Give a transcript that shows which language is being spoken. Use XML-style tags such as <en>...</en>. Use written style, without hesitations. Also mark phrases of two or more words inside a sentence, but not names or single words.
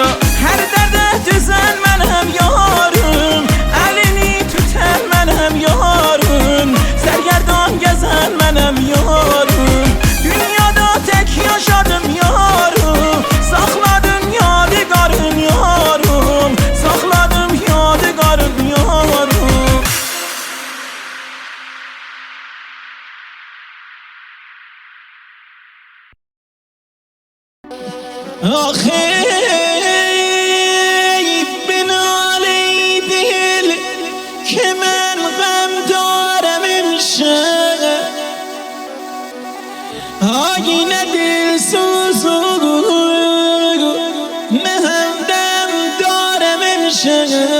<tr>Her derde düzen benim yarım, elini tutan benim yarım, sergerdan gezen benim yarım. Dünyada tek yaşadım yarım, sakladın yadigarın yarım, sakladım yadigarın yarım.</tr> <fa>که من غم دارم امشب، آینه دل سوزو نه همدم دارم امشب،</fa>